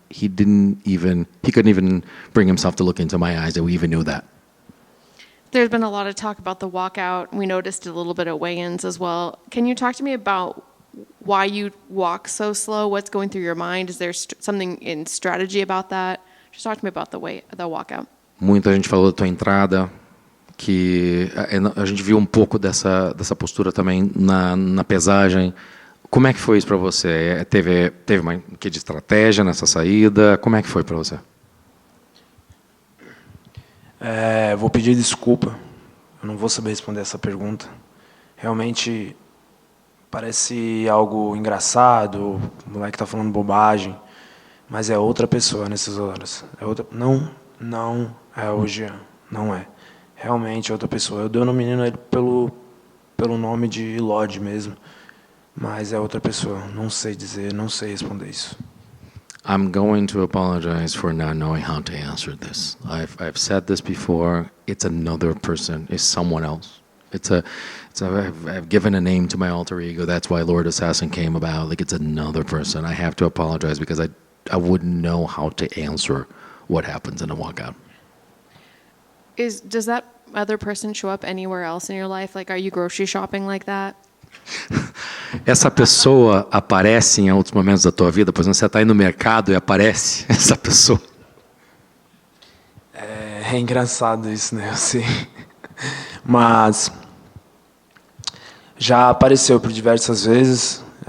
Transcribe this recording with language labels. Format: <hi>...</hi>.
<en>He couldn't even bring himself to look into my eyes that we even knew that. There's been a lot of talk about the walkout. We noticed a little bit at weigh-ins as well. Can you talk to me about why you walk so slow? What's going through your mind? Is there something in strategy about that? Just talk to me about the walkout.</en> <pt>Muita gente falou da tua entrada, que a gente viu um pouco dessa postura também na pesagem. Como é que foi isso para você? Teve uma que de estratégia nessa saída? Como é que foi para você? Vou pedir desculpa. Eu não vou saber responder essa pergunta. Realmente parece algo engraçado. O moleque está falando bobagem, mas é outra pessoa nessas horas. Não é o Jean. Não é. Realmente é outra pessoa. Eu denomino ele pelo nome de Lodge mesmo. Mas é outra pessoa. Não sei dizer, não sei responder isso.</pt> <en>I'm going to apologize for not knowing how to answer this. I've said this before. It's another person. It's someone else. I've given a name to my alter ego. That's why Lord Assassin came about. Like, it's another person. I have to apologize because I wouldn't know how to answer what happens in a walkout. Does that other person show up anywhere else in your life? Like, are you grocery shopping like that?</en> <pt>Essa pessoa aparece em outros momentos da tua vida? Por exemplo, você está aí no mercado e aparece essa pessoa? É engraçado isso, né? Eu sei. Mas já apareceu por diversas vezes.</pt>